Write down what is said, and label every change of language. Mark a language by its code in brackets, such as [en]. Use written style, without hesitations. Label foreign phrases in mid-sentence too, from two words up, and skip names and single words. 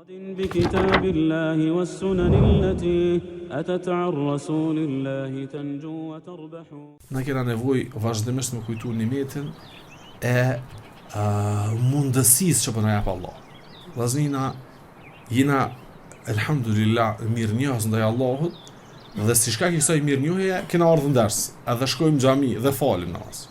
[ar] بكتاب الله والسنن التي أتت عن رسول الله تنجو وتربح. [sq] Na kena nevojë vazhdimisht me kujtu nimetin e mundësisë që po na jep Allah. Vllazënina, jena elhamdulillah mirënjohës ndaj Allahut, dhe si shkak i kësaj mirënjohjeje kena ardhur në ders, edhe shkojmë në xhami dhe falim namaz.